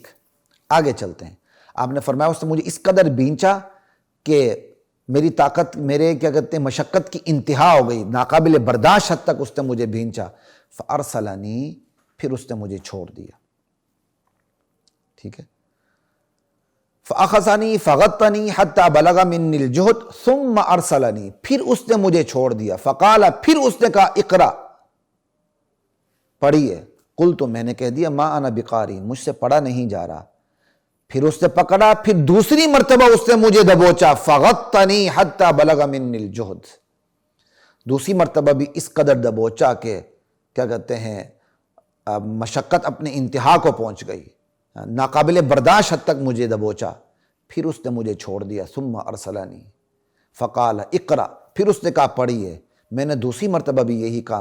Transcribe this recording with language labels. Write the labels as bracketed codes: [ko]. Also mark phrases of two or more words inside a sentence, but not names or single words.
[ur] آگے چلتے ہیں۔ آپ نے فرمایا اس نے مجھے اس قدر بینچا کہ میری طاقت، میرے کیا کہتے ہیں مشقت کی انتہا ہو گئی، ناقابل برداشت حد تک اس نے مجھے بینچا، فارسلنی، پھر اس نے مجھے چھوڑ دیا، ٹھیک ہے؟ [ar] فاخذنی فغطنی حتی بلغ من الجہد ثم ارسلنی، [ur] پھر اس نے مجھے چھوڑ دیا، فقال، پھر اس نے کہا اقرا، پڑھیے، قلت، میں نے کہہ دیا [ar] ما انا بقاری، [ur] مجھ سے پڑھا نہیں جا رہا، پھر اس نے پکڑا، پھر دوسری مرتبہ اس نے مجھے دبوچا، [ar] فغطنی حتی بلغ من الجہد، [ur] دوسری مرتبہ بھی اس قدر دبوچا کہ کیا کہتے ہیں مشقت اپنے انتہا کو پہنچ گئی، ناقابل برداشت حد تک مجھے دبوچا، پھر اس نے مجھے چھوڑ دیا، ثم [ar] ارسلنی فقال اقرا، [ur] پھر اس نے کہا پڑھیے، میں نے دوسری مرتبہ بھی یہی کہا